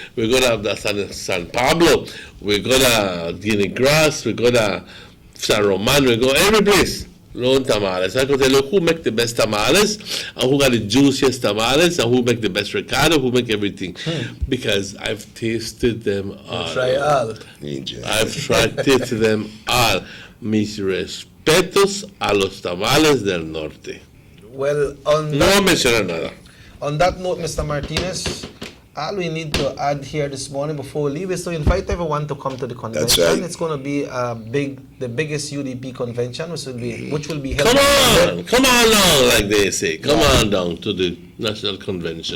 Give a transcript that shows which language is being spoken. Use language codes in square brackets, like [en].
[en] We go to San Pablo, we go to Guinea Grass, we go to San Roman, we go every place. Learn tamales. I can tell you who make the best tamales, and who got the juiciest tamales, and who make the best ricotta, who make everything. Because I've tasted them all. Try all. I've tried them all. [es] Mis respetos a los tamales del norte. [en] Well, on [es] No mencionar nada. [en] On that note, Mr. Martinez, all we need to add here this morning before we leave is to invite everyone to come to the convention. That's right. It's going to be the biggest UDP convention, which will be held. Come on down, like they say. Come on down to the national convention.